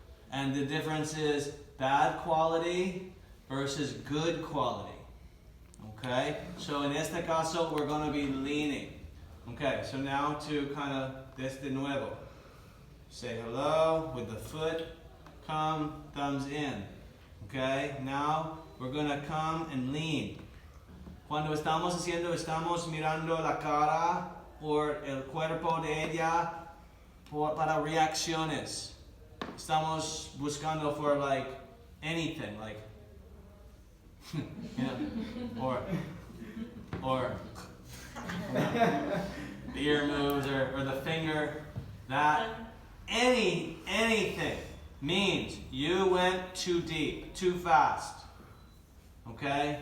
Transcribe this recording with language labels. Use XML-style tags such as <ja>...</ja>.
<en>And the difference is bad quality versus good quality. Okay? So in</en> <es>este caso,</es> <en>we're going to be leaning. Okay, so now to kind of this</en> <es>de nuevo.</es> <en>Say hello with the foot. Come, thumbs in. Okay? Now we're going to come and lean.</en> <es>Cuando estamos mirando la cara por el cuerpo de ella para reacciones. Estamos buscando</es> <en>for like anything, like or the ear moves or the finger, that anything means you went too deep, too fast. Okay?</en>